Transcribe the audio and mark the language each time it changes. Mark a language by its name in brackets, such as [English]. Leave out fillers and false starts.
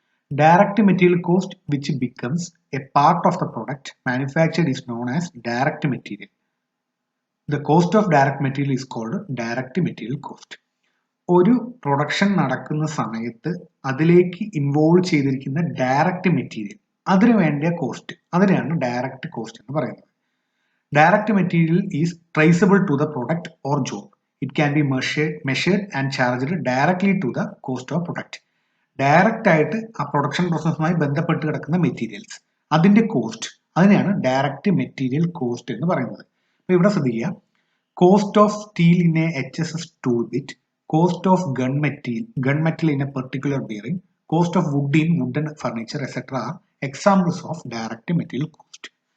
[English] Direct material cost which becomes a part of the product manufactured is known as direct material. The cost of direct material is called direct material cost. [Malayalam] ഒരു production നടക്കുന്ന സമയത്ത് അതിലേക്ക് involve ചെയ്തിരിക്കുന്ന direct material, അതിന് വേണ്ട cost, അതിനെയാണ് direct cost എന്ന് പറയുന്നത്. [English] Direct material is traceable to the product or job. It can be measured and charged directly to the cost of product. [Malayalam] Direct ആയിട്ട് ആ പ്രൊഡക്ഷൻ പ്രോസസ്സുമായി ബന്ധപ്പെട്ട് കിടക്കുന്ന മെറ്റീരിയൽസ്, അതിന്റെ കോസ്റ്റ്, അതിനെയാണ് ഡയറക്റ്റ് മെറ്റീരിയൽ കോസ്റ്റ് എന്ന് പറയുന്നത്. അപ്പൊ ഇവിടെ ശ്രദ്ധിക്കുക, [English] Cost of steel in a HSS tool bit, cost of gun metal in a particular bearing, cost of wood in wooden furniture etcetera are examples of direct material cost.